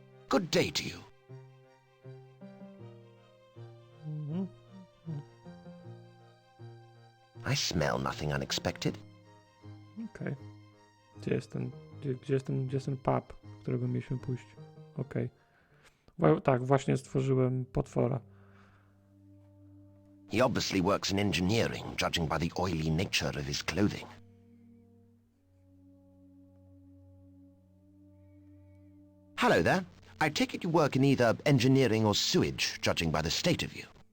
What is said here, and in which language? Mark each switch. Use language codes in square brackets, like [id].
[en] Good day to you. I smell nothing unexpected. [pl] Okej. Gdzie jest ten pub, którego mieliśmy pójść? Okej. Tak, właśnie stworzyłem potwora. [en] He obviously works in engineering, judging by the oily nature of his clothing. Hello there. I take it you work in either engineering or sewage, judging by the state of you.